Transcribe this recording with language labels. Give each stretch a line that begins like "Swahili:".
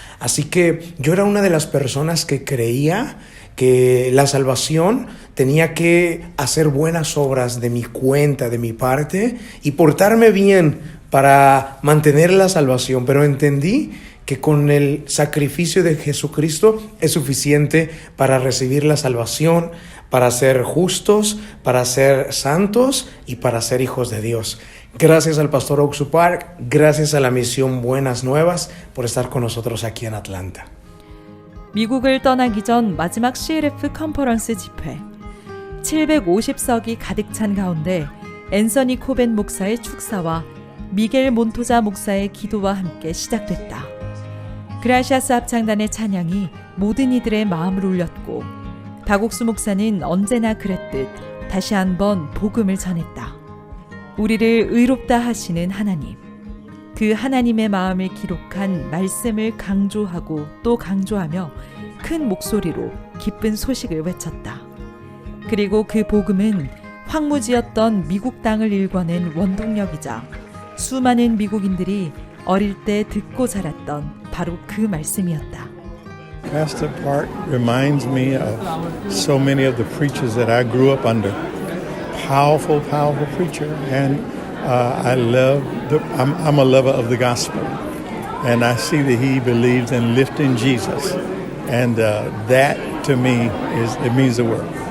Spanish: Así que yo era una de las personas que creía que la salvación tenía que hacer buenas obras de mi cuenta, de mi parte, y portarme bien para mantener la salvación, pero entendí que con el sacrificio de Jesucristo es suficiente para recibir la salvación, para ser justos, para ser santos y para ser hijos de Dios. Gracias al pastor Oksu Park, gracias a la misión Buenas Nuevas por estar con nosotros aquí en Atlanta.
Korean: 미국을 떠나기 전 마지막 CLF 컨퍼런스 집회. 750석이 가득 찬 가운데 앤서니 코벤 목사의 축사와 미겔 몬토자 목사의 기도와 함께 시작됐다. 그라시아스 합창단의 찬양이 모든 이들의 마음을 울렸고 박옥수 목사는 언제나 그랬듯 다시 한번 복음을 전했다. 우리를 의롭다 하시는 하나님, 그 하나님의 마음을 기록한 말씀을 강조하고 또 강조하며 큰 목소리로 기쁜 소식을 외쳤다. 그리고 그 복음은 황무지였던 미국 땅을 일궈낸 원동력이자 수많은 미국인들이 어릴 때 듣고 자랐던 바로 그 말씀이었다.
English: Pastor Park reminds me of so many of the preachers that I grew up under. Powerful, powerful preacher, and I'm a lover of the gospel, and I see that he believes in lifting Jesus, and that to me it means the world.